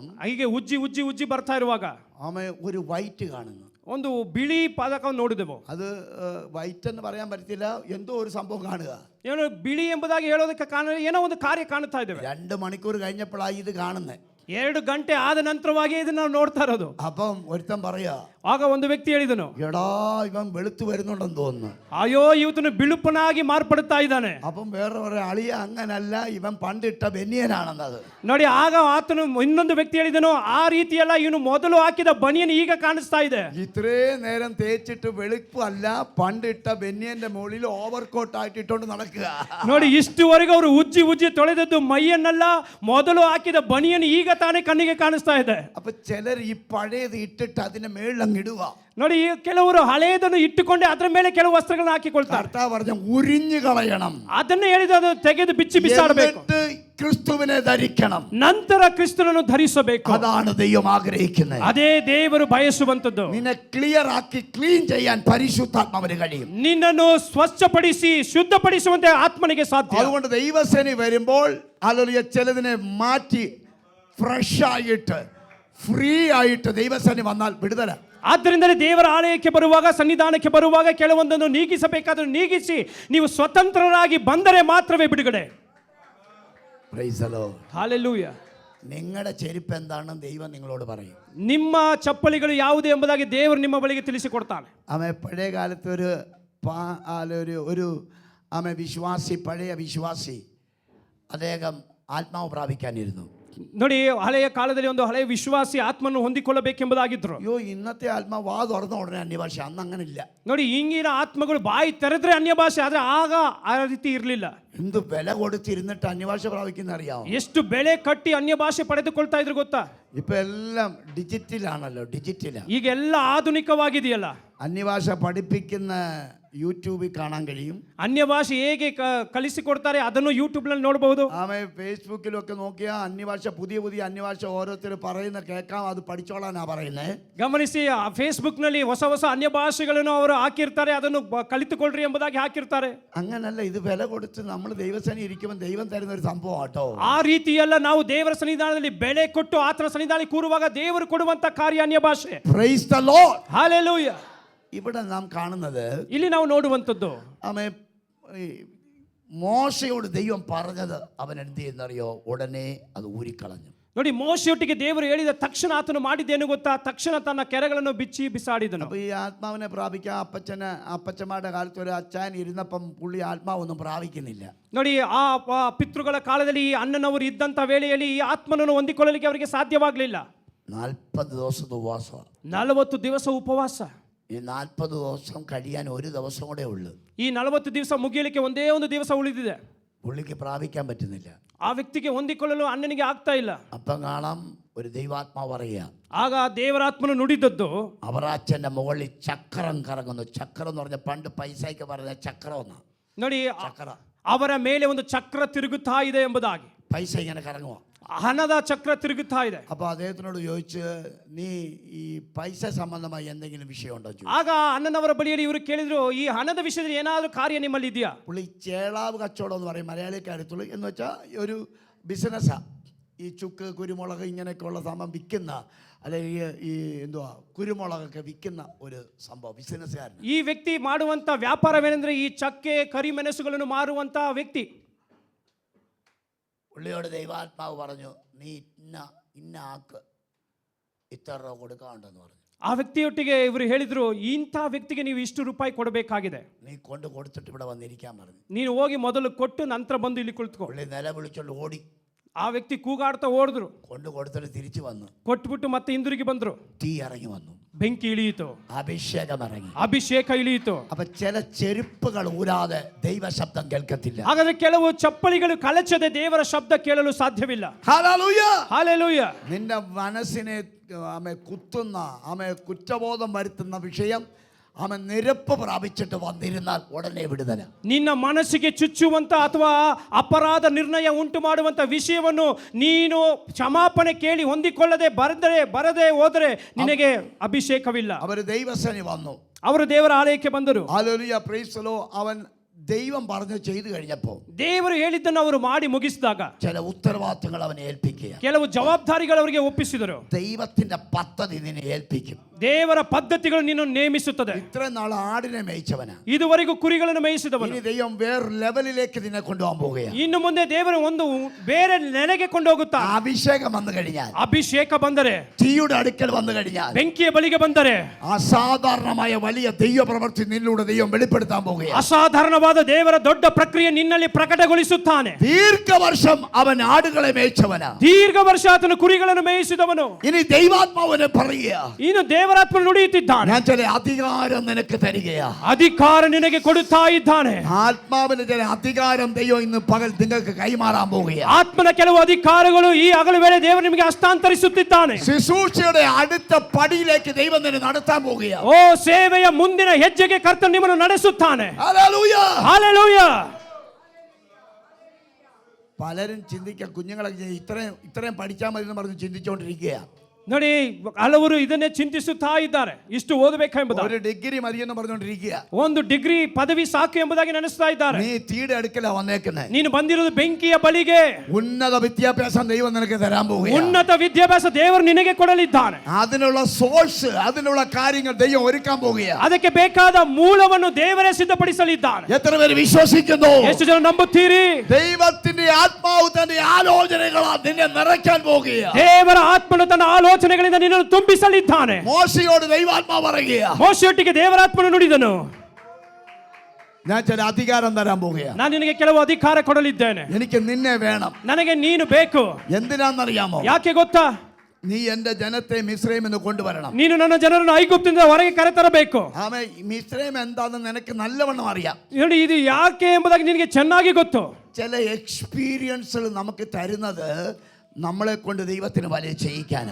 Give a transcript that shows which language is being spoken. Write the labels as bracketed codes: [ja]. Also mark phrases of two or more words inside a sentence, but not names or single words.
[kn] ಹೀಗೆ ಉಜ್ಜಿ ಬರ್ತಾ ಇರುವಾಗ [ml] ആമേ ഒരു വൈറ്റ് കാണുന്നു. [kn] ಒಂದು ಬಿಳಿ ಪದಕವನ್ನು ನೋಡಿದೆವು. [ml] അത് വൈറ്റ് എന്ന് പറയാൻ പറ്റത്തില്ല, എന്തോ ഒരു സംഭവം കാണുക. [kn] ಏನೋ ಬಿಳಿ ಎಂಬುದಾಗಿ ಹೇಳೋದಕ್ಕೆ ಕಾರಣ ಏನೋ ಒಂದು ಕಾರ್ಯ ಕಾಣುತ್ತಾ ಇದ್ದೇವೆ. [ml] 2 മണിക്കൂർ കഴിഞ്ഞപ്പോഴാണ് ഇത് കാണുന്നത്. [kn] 2 ಗಂಟೆ ಆದ ನಂತರವಾಗಿ ಇದನ್ನ ನಾವು ನೋಡ್ತಾ ಇರೋದು. [ml] അപ്പം ഒരുത്തൻ പറയാ, [kn] ಆಗ ಒಂದು ವ್ಯಕ್ತಿ ಹೇಳಿದನು, [ml] എടാ ഇവൻ വെളുത്തു വരുന്നുണ്ടെന്ന് തോന്നുന്നു. [kn] ಅಯ್ಯೋ, ಇವನು ಬಿಳುಪನಾಗಿ ಮಾರ್ಪಡುತ್ತಾ ಇದ್ದಾನೆ. [ml] അപ്പം വേറെ പറയാ, അളിയ അങ്ങനല്ല, ഇവൻ പണ്ടിട്ട ബനിയനാണെന്നത്. [kn] ನೋಡಿ, ಆಗ ಆತನು ಇನ್ನೊಂದು ವ್ಯಕ್ತಿ ಹೇಳಿದನು, ಆ ರೀತಿಯಲ್ಲ, ಇವನು ಮೊದಲು ಹಾಕಿದ ಬನಿಯನ್ ಈಗ ಕಾಣಿಸ್ತಾ ಇದೆ. [ml] ഇത്രേ നേരം തേച്ചിട്ട് വെളുപ്പ് അല്ല, പണ്ടിട്ട ബനിയന്റെ മുകളിൽ ഓവർകോട്ട് ആയിട്ട് ഇട്ടോണ്ട് നടക്കുക. [kn] ನೋಡಿ, ಇಷ್ಟುವರೆಗೂ ಅವರು ಉಜ್ಜಿ ತೊಳೆದದ್ದು ಮೈಯನ್ನಲ್ಲ, ಮೊದಲು ಹಾಕಿದ ಬನಿಯನ್ ಈಗ ತಾನೇ ಕಣ್ಣಿಗೆ ಕಾಣಿಸ್ತಾ ಇದೆ. [ml] അപ്പൊ ചിലർ ഈ പഴയത് ഇട്ടിട്ട് അതിന്റെ മേളിലങ്ങ് ഇടുക. [kn] ನೋಡಿ, ಕೆಲವರು ಹಳೆಯದನ್ನು ಇಟ್ಟುಕೊಂಡೆ ಅದರ ಮೇಲೆ ಕೆಲವು ವಸ್ತ್ರಗಳನ್ನು ಹಾಕಿಕೊಳ್ತಾರೆ. [ml] കർത്താവ് പറഞ്ഞു ഉരിഞ്ഞു കളയണം. [kn] ಅದನ್ನೇ ಹೇಳಿದ, ಅದನ್ನು ತೆಗೆದು ಬಿಸಾಡಬೇಕು. [ml] ക്രിസ്തുവിനെ ധരിക്കണം, [kn] ನಂತರ ಕ್ರಿಸ್ತನನ್ನು ಧರಿಸಬೇಕು. [ml] അതാണ് ദൈവം ആഗ്രഹിക്കുന്നത്. [kn] ಅದೇ ದೇವರು ಬಯಸುವಂತದ್ದು. [ml] നിന്നെ ക്ലിയർ ആക്കി ക്ലീൻ ചെയ്യാൻ പരിശുദ്ധാത്മാവിന് കഴിയും. [kn] ನಿನ್ನನ್ನು ಸ್ವಚ್ಛಪಡಿಸಿ ಶುದ್ಧಪಡಿಸುವಂತೆ ಆತ್ಮನಿಗೆ ಸಾಧ್ಯ. [ml] അതുകൊണ്ട് ദൈവസേന വരുമ്പോൾ ഹല്ലേലൂയ ചിലതിനെ മാറ്റി ഫ്രഷ് ആയിട്ട് ഫ്രീ ആയിട്ട് ദൈവസേന വന്നാൽ വിടുതല. [kn] ಆದ್ದರಿಂದಲೇ ದೇವರ ಆಲಯಕ್ಕೆ ಬರುವಾಗ, ಸನ್ನಿಧಾನಕ್ಕೆ ಬರುವಾಗ ಕೆಲವೊಂದನ್ನು ನೀಗಿಸಬೇಕಾದರೂ ನೀಗಿಸಿ ನೀವು ಸ್ವತಂತ್ರರಾಗಿ ಬಂದರೆ ಮಾತ್ರವೇ ಬಿಡುಗಡೆ. [en] Praise the Lord. [kn] ಹಲ್ಲೆಲೂಯಾ. [ml] നിങ്ങളുടെ ചെരുപ്പ് എന്താണെന്ന് ദൈവം നിങ്ങളോട് പറയും. [kn] ನಿಮ್ಮ ಚಪ್ಪಲಿಗಳು ಯಾವುದು ಎಂಬುದಾಗಿ ದೇವರು ನಿಮ್ಮ ಬಳಿಗೆ ತಿಳಿಸಿಕೊಡ್ತಾನೆ. [ml] ആമേ പഴയ കാലത്ത് ഒരു ആമേ വിശ്വാസി, പഴയ വിശ്വാസി, അദ്ദേഹം ആത്മാവ് പ്രാപിക്കാനിരുന്നു. [kn] ನೋಡಿ, ಹಳೆಯ ಕಾಲದಲ್ಲಿ ಒಂದು ಹಳೆಯ ವಿಶ್ವಾಸಿ ಆತ್ಮನ್ನು ಹೊಂದಿಕೊಳ್ಳಬೇಕೆಂಬುದಾಗಿದ್ರು. [ml] അയ്യോ, ഇന്നത്തെ ആത്മാവ് വാ തുറന്ന ഉടനെ അന്യഭാഷ, അന്ന് അങ്ങനെ ഇല്ല. [kn] ನೋಡಿ, ಈಗಿನ ಆತ್ಮಗಳು ಬಾಯಿ ತೆರೆದ್ರೆ ಅನ್ಯ ಭಾಷೆ, ಆದ್ರೆ ಆಗ ಆ ರೀತಿ ಇರಲಿಲ್ಲ. [ml] എന്ത് വില കൊടുത്തിരുന്നിട്ട് അന്യഭാഷ പ്രാപിക്കുന്ന അറിയാമോ? [kn] ಎಷ್ಟು ಬೆಲೆ ಕಟ್ಟಿ ಅನ್ಯ ಭಾಷೆ ಪಡೆದುಕೊಳ್ತಾ ಇದ್ರು ಗೊತ್ತಾ? [ml] ഇപ്പൊ എല്ലാം ഡിജിറ്റലാണല്ലോ, ഡിജിറ്റലാ. [kn] ಈಗ ಎಲ್ಲ ಆಧುನಿಕವಾಗಿದೆಯಲ್ಲ. [ml] അന്യഭാഷ പഠിപ്പിക്കുന്ന യൂട്യൂബിൽ കാണാൻ കഴിയും. [kn] ಅನ್ಯ ಭಾಷೆ ಹೇಗೆ ಕಲಿಸಿಕೊಡ್ತಾರೆ ಅದನ್ನು ಯೂಟ್ಯೂಬ್ ನಲ್ಲಿ ನೋಡಬಹುದು. [ml] ആമേ ഫേസ്ബുക്കിലൊക്കെ നോക്കിയാൽ അന്യഭാഷ, പുതിയ അന്യഭാഷ ഓരോരുത്തർ പറയുന്ന കേൾക്കാം, അത് പഠിച്ചോളാനാ പറയുന്നത്. [kn] ಗಮನಿಸಿ, ಫೇಸ್ಬುಕ್ ನಲ್ಲಿ ಹೊಸ ಅನ್ಯ ಭಾಷೆಗಳನ್ನು ಅವರು ಹಾಕಿರ್ತಾರೆ, ಅದನ್ನು ಕಲಿತುಕೊಳ್ಳ್ರಿ ಎಂಬುದಾಗಿ ಹಾಕಿರ್ತಾರೆ. [ml] അങ്ങനല്ല, ഇത് വില കൊടുത്ത് നമ്മൾ ദൈവസേന ഇരിക്കുമ്പോൾ ദൈവം തരുന്ന ഒരു സംഭവം ആട്ടോ. [kn] ಆ ರೀತಿಯಲ್ಲ, ನಾವು ದೇವರ ಸನ್ನಿಧಾನದಲ್ಲಿ ಬೆಲೆ ಕೊಟ್ಟು ಆತನ ಸನ್ನಿಧಾನದಲ್ಲಿ ಕೂರುವಾಗ ದೇವರು ಕೊಡುವಂತ ಕಾರ್ಯ ಅನ್ಯ ಭಾಷೆ. [en] Praise the Lord. [kn] ಹಲ್ಲೆಲೂಯಾ. [ml] ഇവിടെ നാം കാണുന്നത്, [kn] ಇಲ್ಲಿ ನಾವು ನೋಡುವಂತದ್ದು, [ml] ആമേ മോശയോട് ദൈവം പറഞ്ഞത് അവൻ എന്ത് ചെയ്യുന്നറിയോ? ഉടനെ അത് ഊരിക്കളഞ്ഞു. [kn] ನೋಡಿ, ಮೋಶೆಯೊಟ್ಟಿಗೆ ದೇವರು ಹೇಳಿದ ತಕ್ಷಣ ಆತನು ಮಾಡಿದ್ದೇನು ಗೊತ್ತಾ? ತಕ್ಷಣ ತನ್ನ ಕೆರೆಗಳನ್ನು ಬಿಸಾಡಿದನು. [ml] അപ്പൊ ഈ ആത്മാവിനെ പ്രാപിക്കാൻ അപ്പച്ചന്മാരുടെ കാലത്ത് ഒരു അച്ചായൻ ഇരുന്നപ്പം പുള്ളി ആത്മാവൊന്നും പ്രാപിക്കുന്നില്ല. [kn] ನೋಡಿ, ಆ ಪಿತೃಗಳ ಕಾಲದಲ್ಲಿ ಈ ಅಣ್ಣನವರು ಇದ್ದಂತ ವೇಳೆಯಲ್ಲಿ ಈ ಆತ್ಮನನ್ನು ಹೊಂದಿಕೊಳ್ಳಲಿಕ್ಕೆ ಅವರಿಗೆ ಸಾಧ್ಯವಾಗಲಿಲ್ಲ. [ml] 40 ദിവസത്തെ ഉപവാസം. [kn] 40 ದಿವಸ ಉಪವಾಸ. [ml] ഈ 40 ദിവസം കഴിയാൻ ഒരു ദിവസം കൂടെ ഉള്ളു. [kn] ಈ 40 ದಿವಸ ಮುಗಿಯಲಿಕ್ಕೆ ಒಂದೇ ಒಂದು ದಿವಸ ಉಳಿದಿದೆ. [ml] പുള്ളിക്ക് പ്രാപിക്കാൻ പറ്റുന്നില്ല. [kn] ಆ ವ್ಯಕ್ತಿಗೆ ಹೊಂದಿಕೊಳ್ಳಲು ಅಣ್ಣನಿಗೆ ಆಗ್ತಾ ಇಲ್ಲ. [ml] അപ്പം കാണാം ഒരു ദൈവാത്മാവ് പറയുക, [kn] ಆಗ ದೇವರಾತ್ಮನು ನುಡಿದದ್ದು, [ml] അവറാച്ചന്റെ മുകളിൽ ചക്രം കറങ്ങുന്നു. ചക്രം എന്ന് പറഞ്ഞ പണ്ട് പൈസയ്ക്ക് പറഞ്ഞ ചക്രം എന്നാ. [kn] ನೋಡಿ, [ml] ചക്ര, [kn] ಅವರ ಮೇಲೆ ಒಂದು ಚಕ್ರ ತಿರುಗುತ್ತಾ ಇದೆ ಎಂಬುದಾಗಿ. [ml] പൈസ ഇങ്ങനെ കറങ്ങുക, [kn] ಹಣದ ಚಕ್ರ ತಿರುಗುತ್ತಾ ಇದೆ. [ml] അപ്പൊ അദ്ദേഹത്തിനോട് ചോദിച്ച്, നീ ഈ പൈസ സംബന്ധമായി എന്തെങ്കിലും വിഷയമുണ്ടോ? [kn] ಆಗ ಅಣ್ಣನವರ ಬಳಿಯಲ್ಲಿ ಇವರು ಕೇಳಿದ್ರು, ಈ ಹಣದ ವಿಷಯದಲ್ಲಿ ಏನಾದರೂ ಕಾರ್ಯ ನಿಮ್ಮಲ್ಲಿ ಇದೆಯಾ? [ml] പുള്ളി ചേളാവ് കച്ചവടം എന്ന് പറയും മലയാളിക്കാരത്തുള്ളൂ. എന്ന് വെച്ചാൽ ഒരു ബിസിനസ്സാ. ഈ ചുക്ക്, കുരുമുളക് ഇങ്ങനെയൊക്കെയുള്ള സംഭവം വിൽക്കുന്ന, അല്ലെങ്കിൽ ഈ എന്തുവാ കുരുമുളകൊക്കെ വിൽക്കുന്ന ഒരു സംഭവം, ബിസിനസ്സുകാരൻ. [kn] ಈ ವ್ಯಕ್ತಿ ಮಾಡುವಂತ ವ್ಯಾಪಾರವೇನೆಂದ್ರೆ ಈ ಚಕ್ಕೆ ಕರಿಮೆಣಸುಗಳನ್ನು ಮಾರುವಂತ ವ್ಯಕ್ತಿ. [ml] പുള്ളിയോട് ദൈവാത്മാവ് പറഞ്ഞു, നീ ഇന്ന ആക്ക് ഇത്ര രൂപ കൊടുക്കാണ്ടെന്ന് പറഞ്ഞു. [kn] ಆ ವ್ಯಕ್ತಿಯೊಟ್ಟಿಗೆ ಇವರು ಹೇಳಿದ್ರು, ಇಂಥ ವ್ಯಕ್ತಿಗೆ ನೀವು ಇಷ್ಟು ರೂಪಾಯಿ ಕೊಡಬೇಕಾಗಿದೆ, [ml] നീ കൊടുത്തിട്ട് ഇവിടെ വന്നിരിക്കാൻ പറഞ്ഞു. [kn] ನೀನು ಹೋಗಿ ಮೊದಲು ಕೊಟ್ಟು ನಂತರ ಬಂದು ಇಲ್ಲಿ ಕುಳಿತುಕೋ. [ml] പുള്ളി നില വിളിച്ചോണ്ട് ഓടി. [kn] ಆ ವ್ಯಕ್ತಿ ಕೂಗಾಡ್ತಾ ಓಡಿದ್ರು. [ml] കൊടുത്തിട്ട് തിരിച്ചു വന്നു. [kn] ಕೊಟ್ಬಿಟ್ಟು ಮತ್ತೆ ಹಿಂದಿರುಗಿ ಬಂದ್ರು. [ml] തീ ഇറങ്ങി വന്നു. [kn] ಬೆಂಕಿ ಇಳಿಯಿತು, [ml] അഭിഷേകം ഇറങ്ങി. [kn] ಅಭಿಷೇಕ ಇಳಿಯಿತು. [ml] അപ്പൊ ചില ചെരുപ്പുകൾ ഊരാതെ ദൈവശബ്ദം കേൾക്കത്തില്ല. [kn] ಹಾಗಾದ್ರೆ ಕೆಲವು ಚಪ್ಪಲಿಗಳು ಕಳಚದೆ ದೇವರ ಶಬ್ದ ಕೇಳಲು ಸಾಧ್ಯವಿಲ್ಲ. [ml] ഹല്ലേലൂയ. [kn] ಹಾಲೆಲೂಯ. [ml] നിന്റെ മനസ്സിനെ കുത്തുന്ന കുറ്റബോധം വരുത്തുന്ന വിഷയം നിരപ്പ് പ്രാപിച്ചിട്ട് വന്നിരുന്നാൽ ഉടനെ വിടുതല. [kn] ನಿನ್ನ ಮನಸ್ಸಿಗೆ ಚುಚ್ಚುವಂತ ಅಥವಾ ಅಪರಾಧ ನಿರ್ಣಯ ಉಂಟು ಮಾಡುವಂತ ವಿಷಯವನ್ನು ನೀನು ಕ್ಷಮಾಪಣೆ ಕೇಳಿ ಹೊಂದಿಕೊಳ್ಳದೆ ಬರದೆ ಹೋದರೆ ನಿನಗೆ ಅಭಿಷೇಕವಿಲ್ಲ. [ml] അവർ ദൈവസേന വന്നു, [kn] ಅವರು ದೇವರ ಆಲಯಕ್ಕೆ ಬಂದರು. [ml] ഹല്ലേലൂയ, [en] Praise the Lord. [ml] അവൻ ദൈവം പറഞ്ഞു ചെയ്തു കഴിഞ്ഞപ്പോൾ [kn] ದೇವರು ಹೇಳಿದ್ದನ್ನು ಅವರು ಮಾಡಿ ಮುಗಿಸಿದಾಗ [ml] ചില ഉത്തരവാദിത്തങ്ങൾ അവനെ ഏൽപ്പിക്കുക. [kn] ಕೆಲವು ಜವಾಬ್ದಾರಿಗಳು ಅವರಿಗೆ ಒಪ್ಪಿಸಿದರು. [ml] ദൈവത്തിന്റെ പദ്ധതി നിന്നെ ഏൽപ്പിക്കും. [kn] ದೇವರ ಪದ್ಧತಿಗಳು ನಿನ್ನನ್ನು ನೇಮಿಸುತ್ತದೆ. [ml] ഇത്രയും നാൾ ആടിനെ മേയിച്ചവനാ, [kn] ಇದುವರೆಗೂ ಕುರಿಗಳನ್ನು ಮೇಯಿಸಿದವನು. [ml] ഇനി ദൈവം വേറെ ലെവലിലേക്ക് നിന്നെ കൊണ്ടുപോകാൻ പോവുകയാണ്. [kn] ಇನ್ನು ಮುಂದೆ ದೇವರು ಒಂದು ಬೇರೆ ನೆಲೆಗೆ ಕೊಂಡೋಗುತ್ತಾ. [ml] അഭിഷേകം വന്നു കഴിഞ്ഞാൽ, [kn] ಅಭಿಷೇಕ ಬಂದರೆ, [ml] തീയുടെ അടുക്കൽ വന്നു കഴിഞ്ഞാൽ, [kn] ಬೆಂಕಿಯ ಬಳಿಗೆ ಬಂದರೆ [ml] അസാധാരണമായ വലിയ ദൈവ പ്രവൃത്തി നിന്നിലൂടെ ദൈവം വെളിപ്പെടുത്താൻ പോവുകയാണ്. [kn] ಅಸಾಧಾರಣವಾದ ದೇವರ ದೊಡ್ಡ ಪ್ರಕ್ರಿಯೆ ನಿನ್ನಲ್ಲಿ ಪ್ರಕಟಗೊಳಿಸುತ್ತಾನೆ. [ml] ദീർഘവർഷം അവൻ ആടുകളെ മേയിച്ചവനാ, [kn] ದೀರ್ಘ ವರ್ಷ ಆತನು ಕುರಿಗಳನ್ನು ಮೇಯಿಸಿದವನು. [ml] ഇനി ദൈവാത്മാവിനെ പറയുക, [kn] ಇನ್ನು ದೇವರಾತ್ಮ ನುಡಿಯುತ್ತಿದ್ದಾನೆ, [ml] ഞാൻ ചില അധികാരം നിനക്ക് തരികയാ. [kn] ಅಧಿಕಾರ ನಿನಗೆ ಕೊಡುತ್ತಾ ಇದ್ದಾನೆ. [ml] ആത്മാവിന് ചില അധികാരം ദൈവം ഇന്ന് പകൽ നിങ്ങൾക്ക് കൈമാറാൻ പോവുകയാണ്. [kn] ಆತ್ಮನ ಕೆಲವು ಅಧಿಕಾರಗಳು ಈ ಹಗಲು ವೇಳೆ ದೇವರು ನಿಮಗೆ ಹಸ್ತಾಂತರಿಸುತ್ತಿದ್ದಾನೆ. [ml] ശുശ്രൂഷയുടെ അടുത്ത പടിയിലേക്ക് ദൈവം നിന്നെ നടത്താൻ പോവുകയാണ്. [kn] ಓ ಸೇವೆಯ ಮುಂದಿನ ಹೆಜ್ಜೆಗೆ ಕರ್ತನು ನಿಮ್ಮನ್ನು ನಡೆಸುತ್ತಾನೆ. [ml] ഹല്ലേലൂയ. [kn] ಹಾಲೆಲೂಯ. [ml] പലരും ചിന്തിക്കാൻ, കുഞ്ഞുങ്ങളൊക്കെ ഇത്രയും പഠിച്ചാൽ മതി എന്ന് പറഞ്ഞ് ചിന്തിച്ചുകൊണ്ടിരിക്കുക. [kn] ನೋಡಿ, ಹಲವರು ಇದನ್ನೇ ಚಿಂತಿಸುತ್ತಾ ಇದ್ದಾರೆ, ಇಷ್ಟು ಓದಬೇಕೆಂಬುದು. [ml] ഒരു ഡിഗ്രി മതിയെന്ന് പറഞ്ഞുകൊണ്ടിരിക്കുക. [kn] ಒಂದು ಡಿಗ್ರಿ ಪದವಿ ಸಾಕು ಎಂಬುದಾಗಿ ನೆನೆಸ್ತಾ ಇದ್ದಾರೆ. [ml] നീ തീയുടെ അടുക്കലാ വന്നേക്കുന്നത്. [kn] ನೀನು ಬಂದಿರುವುದು ಬೆಂಕಿಯ ಬಳಿಗೆ. [ml] ഉന്നത വിദ്യാഭ്യാസം ദൈവം നിനക്ക് തരാൻ പോവുകയാണ്. [kn] ಉನ್ನತ ವಿದ್ಯಾಭ್ಯಾಸ ದೇವರು ನಿನಗೆ ಕೊಡಲಿದ್ದಾನೆ. [ml] അതിനുള്ള സോഴ്സ്, അതിനുള്ള കാര്യങ്ങൾ ദൈവം ഒരുക്കാൻ പോവുകയാണ്. [kn] ಅದಕ್ಕೆ ಬೇಕಾದ ಮೂಲವನ್ನು ದೇವರೇ ಸಿದ್ಧಪಡಿಸಲಿದ್ದಾನೆ. [ml] എത്ര പേര് വിശ്വസിക്കുന്നു? [kn] ಎಷ್ಟು ಜನ ನಂಬುತ್ತೀರಿ? [ml] ദൈവത്തിന്റെ ആത്മാവ് തന്റെ ആലോചനകളാ നിന്നെ നിറയ്ക്കാൻ പോവുകയാണ്. [kn] ದೇವರ ಆತ್ಮನು ತನ್ನ ಆಲೋಚನೆಗಳಿಂದ ನಿನ್ನನ್ನು ತುಂಬಿಸಲಿದ್ದಾನೆ. [ml] മോശയോട് ദൈവാത്മാവ് പറയുക, [kn] ಮೋಶೆಯೊಟ್ಟಿಗೆ ದೇವರಾತ್ಮನು ನುಡಿದನು, [ml] ഞാൻ ചില അധികാരം തരാൻ പോവുകയാണ്. [kn] ನಾನು ನಿನಗೆ ಕೆಲವು ಅಧಿಕಾರ ಕೊಡಲಿದ್ದೇನೆ. [ml] എനിക്ക് നിന്നെ വേണം. [kn] ನನಗೆ ನೀನು ಬೇಕು. [ml] എന്തിനാണെന്നറിയാമോ? [kn] ಯಾಕೆ ಗೊತ್ತಾ? [ml] നീ എന്റെ ജനത്തെ മിസ്രൈമിൽ നിന്ന് കൊണ്ടുവരണം. [kn] ನೀನು ನನ್ನ ಜನರನ್ನು ಐಗುಪ್ತದಿಂದ ಹೊರಗೆ ಕರೆತರಬೇಕು. [ml] മിസ്രൈം എന്താണെന്ന് നിനക്ക് നല്ലവണ്ണം അറിയാം. [kn] ನೋಡಿ, ಇದು ಯಾಕೆ ಎಂಬುದಾಗಿ ನಿನಗೆ ಚೆನ್ನಾಗಿ ಗೊತ್ತು. [ml] ചില എക്സ്പീരിയൻസുകൾ നമുക്ക് തരുന്നത് നമ്മളെ കൊണ്ട് ദൈവത്തിന് വലിയ ചെയ്യിക്കാനാ.